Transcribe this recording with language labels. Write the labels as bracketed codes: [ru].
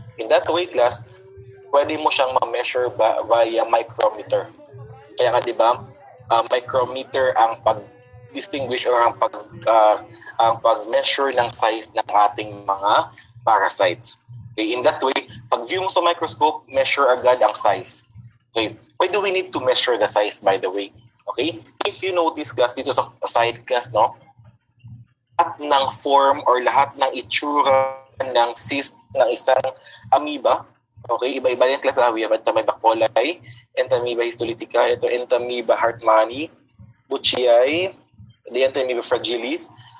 [en] In that way, class, [tl] pwede mo siyang ma-measure [en] via micrometer. [tl] Kaya nga, di ba, micrometer ang pag-distinguish or ang pag-measure ng size ng ating mga parasites. Okay, [en] in that way, [tl] pag view mo sa microscope, measure agad ang size. [en] Okay, why do we need to measure the size, by the way? Okay? If you notice class dito sa side class, no? [tl] Lahat ng form or lahat ng itsura ng cyst ng isang amoeba, Okay, iba-iba yung class. We have Entamoeba coli, Entamoeba histolytica, ito Entamoeba hartmanni, Buchiae, the Entamoeba fragilis.